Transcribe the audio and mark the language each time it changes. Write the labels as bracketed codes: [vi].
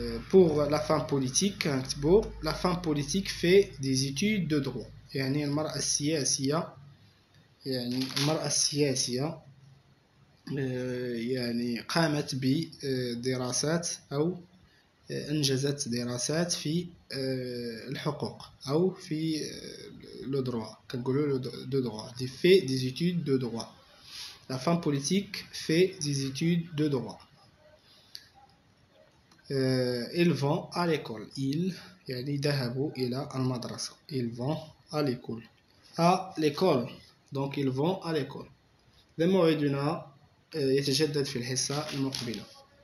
[fr] Pour la femme politique, la femme politique fait des études de droit. [ar] يعني المرأة السياسية يعني قامت بدراسات أو أنجزت دراسات في الحقوق أو في [fr] le droit. [ar] كنقولوا [fr] de droit. Elle fait des études de droit. La femme politique fait des études de droit. Ils vont à l'école. [ar] Ils يعني ذهبوا إلى المدرسة. [fr] Ils vont à l'école. À l'école. Donc ils vont à l'école. [ar] موعدنا يتجدد في الحصة المقبلة.